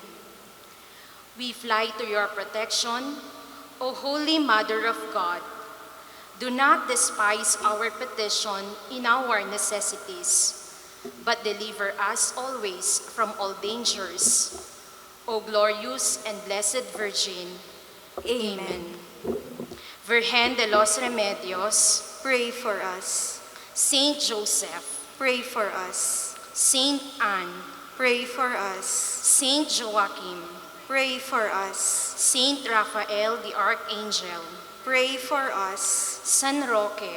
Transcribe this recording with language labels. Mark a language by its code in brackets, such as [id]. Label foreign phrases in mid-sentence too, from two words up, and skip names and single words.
[en] We fly to your protection, O Holy Mother of God. Do not despise our petition in our necessities, but deliver us always from all dangers. O glorious and blessed Virgin. Amen. Virgen de los Remedios, Pray for us. Saint Joseph, Pray for us. Saint Anne, Pray for us. Saint Joachim, Pray for us. Saint Raphael the Archangel, Pray for us. San Roque,